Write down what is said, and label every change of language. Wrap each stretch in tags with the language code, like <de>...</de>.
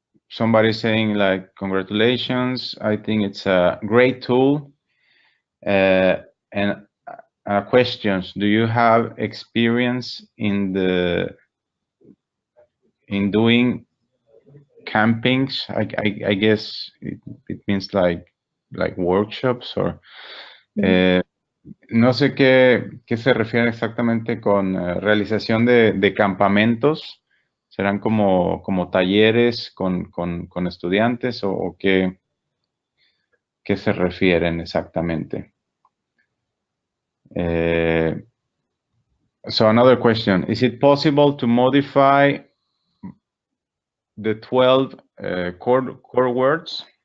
<en>Somebody saying like, congratulations, I think it's a great tool. And questions, do you have experience in doing campings? I guess it means like workshops or</en> <es>no sé qué se refiere exactamente con realización de campamentos. ¿Serán como talleres con estudiantes o qué se refieren exactamente?</es> <en>So another question, is it possible to modify the 12 core words?</en>